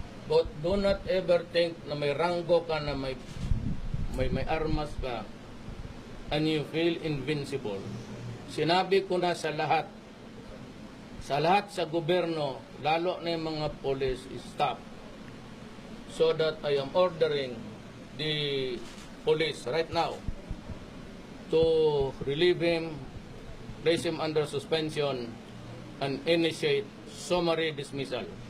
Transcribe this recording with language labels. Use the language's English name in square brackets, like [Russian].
[English] But do not ever think [Filipino] na may ranggo ka, na may armas ka, [English] and you feel invincible. [Filipino] Sinabi ko na sa lahat sa gobyerno, lalo na yung mga police, stop. [English] So that I am ordering the police right now to relieve him, place him under suspension, and initiate summary dismissal.